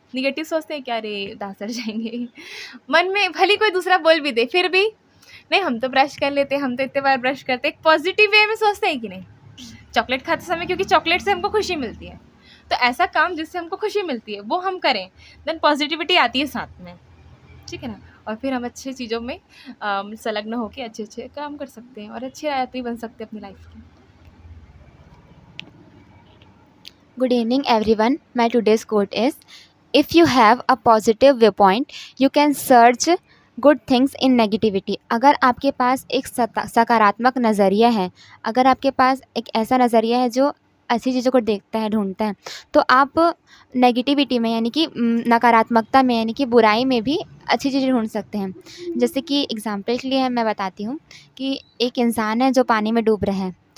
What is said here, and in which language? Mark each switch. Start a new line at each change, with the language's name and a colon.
Hindi: Negative सोचते हैं क्या, अरे दांत सड़ जाएंगे, मन में भले कोई दूसरा बोल भी दे फिर भी नहीं, हम तो ब्रश कर लेते हैं, हम तो इतने बार ब्रश करते हैं, एक पॉजिटिव वे में सोचते हैं कि नहीं चॉकलेट खाते समय, क्योंकि चॉकलेट से हमको खुशी मिलती है। तो ऐसा काम जिससे हमको खुशी मिलती है वो हम करें,
English: then
Hindi: पॉजिटिविटी आती है साथ में। ठीक है ना, और फिर हम अच्छी चीज़ों में संलग्न होकर अच्छे अच्छे काम कर सकते हैं और अच्छे यात्री बन सकते हैं अपनी लाइफ के।
English: Good evening, everyone. My today's quote is: if you have a positive viewpoint, you can search good things in negativity.
Hindi: अगर आपके पास एक सकारात्मक नज़रिया है, अगर आपके पास एक ऐसा नज़रिया है जो अच्छी चीज़ों को देखता है, ढूंढता है, तो आप नेगेटिविटी में यानी कि नकारात्मकता में यानी कि बुराई में भी अच्छी चीज़ें ढूंढ सकते हैं। जैसे कि एग्जाम्पल के लिए मैं बताती हूँ कि एक इंसान है जो पानी में डूब रहा है।